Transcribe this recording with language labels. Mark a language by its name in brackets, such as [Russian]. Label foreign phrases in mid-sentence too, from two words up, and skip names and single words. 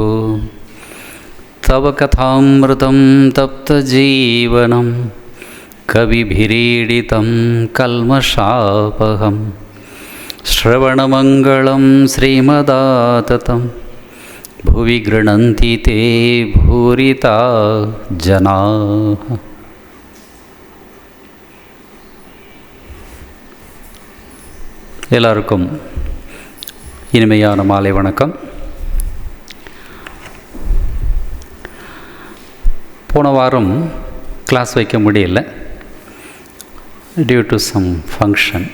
[Sanskrit] तव कथामृतं तप्तजीवनं कविभिरीडितं कल्मषापहं श्रवणमङ्गलं श्रीमदाततं भुवि गृह्णन्ति ते भूरिता जनाः। [Tamil] எல்லாருக்கும் இனிமையான மாலை வணக்கம். போன வாரம் கிளாஸ் வைக்க முடியல, [English] due to some function.